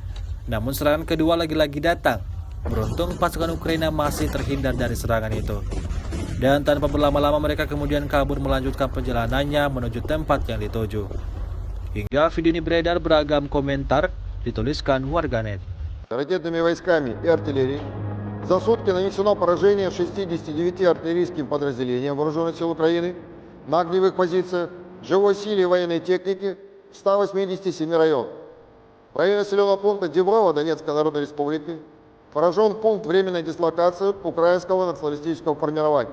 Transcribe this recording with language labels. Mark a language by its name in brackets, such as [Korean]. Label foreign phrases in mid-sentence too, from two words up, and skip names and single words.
[Indonesian] Namun serangan kedua lagi-lagi datang. Beruntung pasukan Ukraina masih terhindar dari serangan itu. Dan tanpa berlama-lama mereka kemudian kabur melanjutkan perjalanannya menuju tempat yang dituju. Hingga video ini beredar, beragam komentar dituliskan warganet. [Russian] Ракетными войсками и артиллерией за сутки нанесено поражение 69 артиллерийским подразделениям Вооруженных сил Украины на огневых позициях, живой силе и военной технике в 187 районах. В районе населенного пункта Деброво Донецкой Народной Республики поражен пункт временной дислокации украинского националистического формирования.